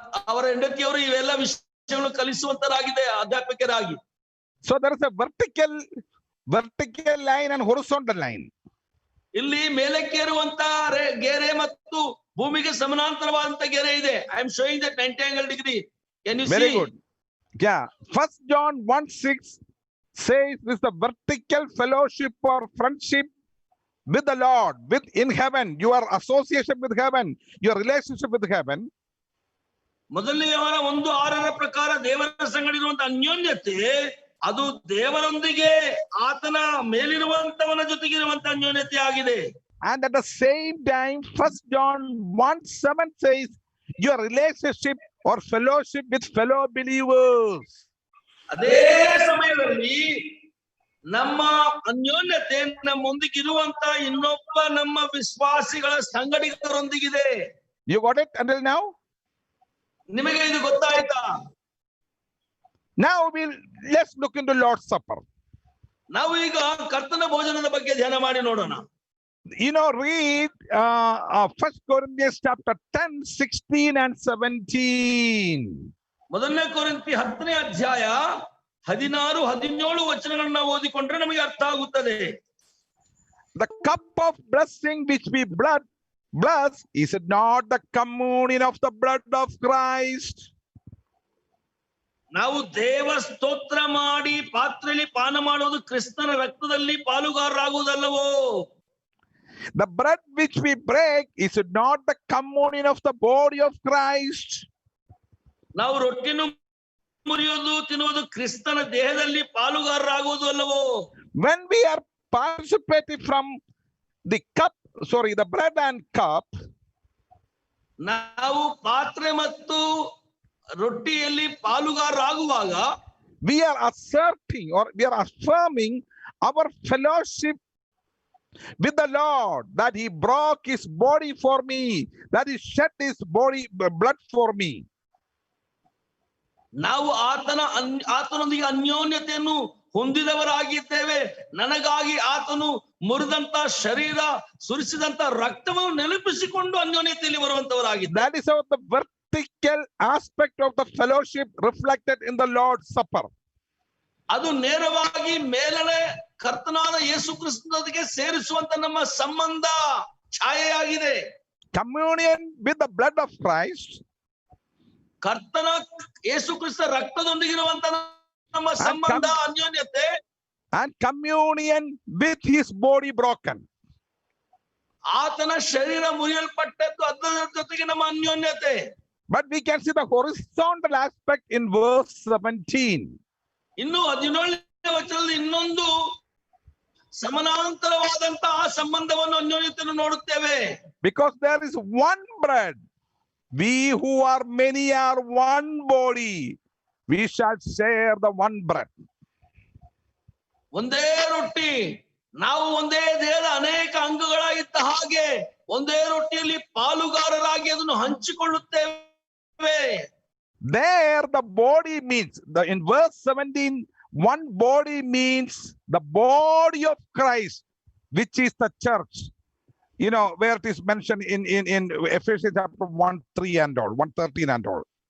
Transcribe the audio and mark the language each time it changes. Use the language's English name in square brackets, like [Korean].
[Kannada] ಅವರ ಹೆಂಡತಿಯವರು ಇವೆಲ್ಲ ವಿಷಯಗಳು ಕಲಿಸುವಂತರಾಗಿದೆ ಅಧ್ಯಾಪಕರಾಗಿ. [English] So there is a vertical line and horizontal line. [Kannada] ಇಲ್ಲಿ ಮೇಲಕ್ಕೆ ಇರುವಂತ ಗೆರೆ ಮತ್ತು ಭೂಮಿಗೆ ಸಮಾನಾಂತರವಾದಂತ ಗೆರೆ ಇದೆ. [English] I am showing that 90 angle degree. Can you see? Very good. Yeah. 1 John 1:6 says this is the vertical fellowship or friendship with the Lord, in heaven, your association with heaven, your relationship with heaven. [Kannada] ಮೊದಲನೇ ಯೋಹಾನ 1:6 ಪ್ರಕಾರ ದೇವರ ಸಂಗಡ ಇರುವಂತ ಅನ್ಯೋನ್ಯತೆ, ಅದು ದೇವರೊಂದಿಗೆ ಆತನ ಮೇಲಿರುವಂತವನ ಜೊತೆಗೆ ಇರುವಂತ ಅನ್ಯೋನ್ಯತೆ ಆಗಿದೆ. [English] And at the same time, 1 John 1:7 says your relationship or fellowship with fellow believers. [Kannada] ಅದೇ ಸಮಯದಲ್ಲಿ ನಮ್ಮ ಅನ್ಯೋನ್ಯತೆ ನಮ್ಮೊಂದಿಗೆ ಇರುವಂತ ಇನ್ನೊಬ್ಬ ನಮ್ಮ ವಿಶ್ವಾಸಿಗಳ ಸಂಗಡಿಗರೊಂದಿಗಿದೆ. [English] You got it until now? [Kannada] ನಿಮಗೆ ಇದು ಗೊತ್ತಾಯ್ತಾ? [English] Now let's look into Lord's Supper. [Kannada] ನಾವು ಈಗ ಕರ್ತನ ಭೋಜನದ ಬಗ್ಗೆ ಧ್ಯಾನ ಮಾಡಿ ನೋಡೋಣ. [English] You know, read 1 Corinthians chapter 10, 16 and 17. [Kannada] ಮೊದಲನೇ ಕೊರಿಂಥಿ 10ನೇ ಅಧ್ಯಾಯ 16, 17 ವಚನಗಳನ್ನ ಓದಿಕೊಂಡ್ರೆ ನಮಗೆ ಅರ್ಥ ಆಗುತ್ತದೆ. [English] The cup of blessing which we bless, is it not the communion of the blood of Christ? [Kannada] ನಾವು ದೇವ ಸ್ತೋತ್ರ ಮಾಡಿ ಪಾತ್ರೆಯಲ್ಲಿ ಪಾನ ಮಾಡೋದು ಕ್ರಿಸ್ತನ ರಕ್ತದಲ್ಲಿ ಪಾಲುಗಾರರಾಗುವುದಲ್ಲವೋ? [English] The bread which we break, is it not the communion of the body of Christ? [Kannada] ನಾವು ರೊಟ್ಟಿಯನ್ನು ಮುರಿಯೋದು ತಿನ್ನುವುದು ಕ್ರಿಸ್ತನ ದೇಹದಲ್ಲಿ ಪಾಲುಗಾರರಾಗುವುದು ಅಲ್ಲವೋ? [English] When we are participating from the bread and cup, [Kannada] ನಾವು ಪಾತ್ರೆ ಮತ್ತು ರೊಟ್ಟಿಯಲ್ಲಿ ಪಾಲುಗಾರರಾಗುವಾಗ [English] we are asserting or we are affirming our fellowship with the Lord, that he broke his body for me, that he shed his blood for me. [Kannada] ನಾವು ಆತನೊಂದಿಗೆ ಅನ್ಯೋನ್ಯತೆಯನ್ನು ಹೊಂದಿದವರಾಗಿದ್ದೇವೆ. ನನಗಾಗಿ ಆತನು ಮುರಿದಂತ ಶರೀರ, ಸುರಿಸಿದಂತ ರಕ್ತವನ್ನು ನೆನಪಿಸಿಕೊಂಡು ಅನ್ಯೋನ್ಯತೆಯಲ್ಲಿ ಬರುವಂತವರಾಗಿದ್ದಾರೆ. [English] That is how the vertical aspect of the fellowship reflected in the Lord's Supper. [Kannada] ಅದು ನೇರವಾಗಿ ಮೇಲನೆ ಕರ್ತನಾದ ಯೇಸು ಕ್ರಿಸ್ತನಿಗೆ ಸೇರಿಸುವಂತ ನಮ್ಮ ಸಂಬಂಧ ಛಾಯೆಯಾಗಿದೆ. [English] Communion with the blood of Christ, [Kannada] ಕರ್ತನ ಯೇಸು ಕ್ರಿಸ್ತ ರಕ್ತದೊಂದಿಗಿರುವಂತ ನಮ್ಮ ಸಂಬಂಧ ಅನ್ಯೋನ್ಯತೆ, [English] and communion with his body broken. [Kannada] ಆತನ ಶರೀರ ಮುರಿಯಲ್ಪಟ್ಟದ್ದು, ಅದರ ಜೊತೆಗೆ ನಮ್ಮ ಅನ್ಯೋನ್ಯತೆ. [English] But we can see the horizontal aspect in verse 17. [Kannada] ಇನ್ನು 17ನೇ ವಚನದಲ್ಲಿ ಇನ್ನೊಂದು ಸಮಾನಾಂತರವಾದಂತಹ ಸಂಬಂಧವನ್ನು ಅನ್ಯೋನ್ಯತೆಯನ್ನು ನೋಡುತ್ತೇವೆ. [English] Because there is one bread, we who are many are one body, we shall share the one bread. [Kannada] ಒಂದೇ ರೊಟ್ಟಿ, ನಾವು ಒಂದೇ ದೇಹದ ಅನೇಕ ಅಂಗಗಳಾಗಿದ್ದ ಹಾಗೆ ಒಂದೇ ರೊಟ್ಟಿಯಲ್ಲಿ ಪಾಲುಗಾರರಾಗಿ ಅದನ್ನು ಹಂಚಿಕೊಳ್ಳುತ್ತೇವೆ. [English] There the body means, in verse 17, one body means the body of Christ, which is the church. You know, where it is mentioned in Ephesians chapter 1:3 and all, 1:13 and all.